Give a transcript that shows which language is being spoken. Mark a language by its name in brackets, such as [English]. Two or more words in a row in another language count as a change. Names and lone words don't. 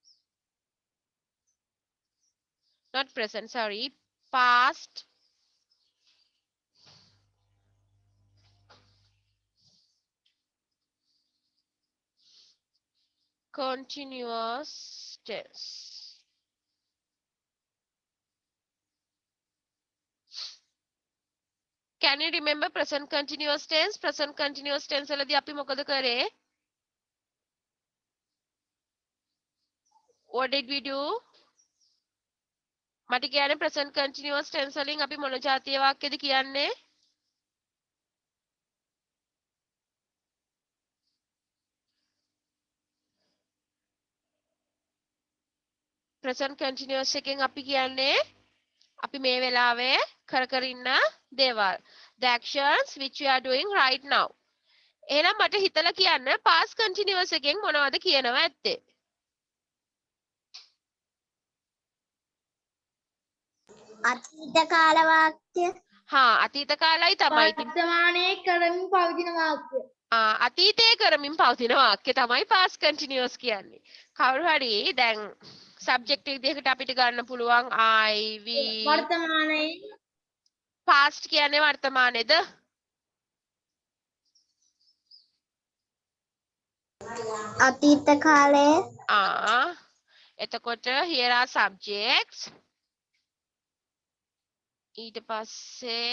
[English] not present, sorry, past, continuous tense. Can you remember present continuous tense? Present continuous tense [Sinhala] වලදී අපි මොකද කරේ? [English] What did we do? [Sinhala] මට කියන්නේ [English] present continuous tense [Sinhala] වලින් අපි මොන જાතිය වාක්‍යද කියන්නේ? [English] present continuous [Sinhala] එකෙන් අපි කියන්නේ අපි මේ වෙලාවේ කර ඉන්න දේවල්. [English] The actions which we are doing right now. [Sinhala] එහෙනම් මට හිතලා කියන්න [English] past continuous [Sinhala] එකෙන් මොනවද කියනවා ඇත්තේ? අතීත කාල වාක්‍ය. අතීත කාලයි තමයි. වර්තමානයේ කරමින් පවතින වාක්‍ය. අතීතයේ කරමින් පවතින වාක්‍ය තමයි [English] past continuous [Sinhala] කියන්නේ. කවුරු හරි දැන් subject විදිහකට අපිට ගන්න පුළුවන් [English] I, we. [Sinhala] වර්තමානයේ past කියන්නේ වර්තමානයේද? අතීත කාලයේ. [English] එතකොට here are subjects. [Sinhala] ඊට පස්සේ